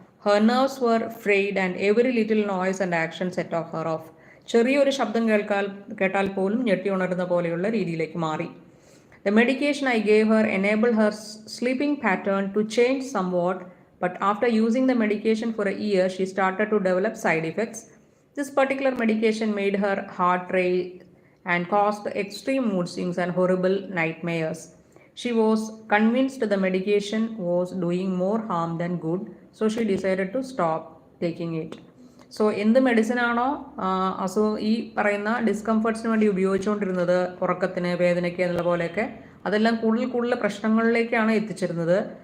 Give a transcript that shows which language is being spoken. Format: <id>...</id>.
<en>Her nerves were frayed and every little noise and action set off her off.</en> <ml>ചെറിയൊരു ശബ്ദം കേട്ടാൽ പോലും ഞെട്ടി ഉണരുന്ന പോലെയുള്ള രീതിയിലേക്ക് മാറി.</ml> <en>The medication I gave her enabled her sleeping pattern to change somewhat, but after using the medication for a year, she started to develop side effects. This particular medication made her heart race and caused extreme mood swings and horrible nightmares. She was convinced the medication was doing more harm than good, so she decided to stop taking it.</en> <ml>So എന്ത് മെഡിസിനാണോ ഈ പറയുന്ന ഡിസ്കംഫർട്ട്സിന് വേണ്ടി ഉപയോഗിച്ചുകൊണ്ടിരുന്നത്, ഉറക്കത്തിന്, വേദനയ്ക്ക് എന്നുള്ള പോലെയൊക്കെ, അതെല്ലാം കൂടുതൽ പ്രശ്നങ്ങളിലേക്കാണ് എത്തിച്ചിരുന്നത്.</ml>